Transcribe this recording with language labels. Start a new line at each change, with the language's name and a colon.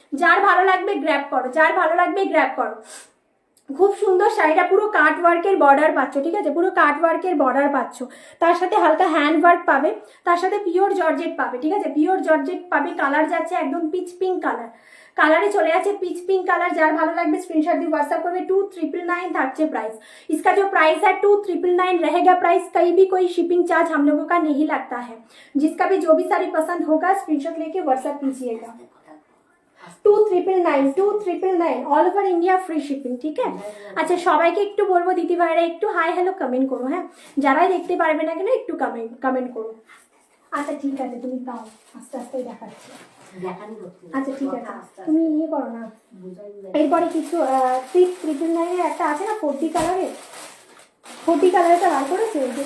Bangla: যার ভালো লাগবে গ্র্যাব করো, যার ভালো লাগবে গ্র্যাব করো। খুব সুন্দর শাড়িটা, পুরো কাট ওয়ার্কের বর্ডার পাচ্ছ, ঠিক আছে, পুরো কাট ওয়ার্কের বর্ডার পাচ্ছ, তার সাথে হালকা হ্যান্ড ওয়ার্ক পাবে, তার সাথে পিওর জর্জেট পাবে, ঠিক আছে, পিওর জর্জেট পাবে। কালার যাচ্ছে একদম পিচ পিঙ্ক কালার, কালারে চলে যাচ্ছে পিच पिंक कलर। जार भालो লাগবে स्क्रीनशॉट দিয়ে व्हाट्सएप করবে। 2999 থাকছে प्राइस।
Hindi: इसका जो प्राइस है 2999 रहेगा प्राइस। कहीं भी कोई शिपिंग चार्ज हम लोगों का नहीं लगता है। जिसका भी जो भी साड़ी पसंद होगा स्क्रीनशॉट लेके व्हाट्सएप कीजिएगा। 2999 all over India free shipping, ठीक है।
Bangla: अच्छा সবাইকে একটু বলবো দিদি ভাইরা একটু হাই হ্যালো কমেন্ট করো, হ্যাঁ, যারাই দেখতে পারবে না কেন একটু কমেন্ট করো। আচ্ছা ঠিক আছে, তুমি দাও, আস্তে আস্তে দেখাচ্ছি। আচ্ছা ঠিক আছে, তুমি ইয়ে করো না। এরপরে কিছু 699 এর একটা আছে না 40 কালারের, 40 কালারটা বার করেছে।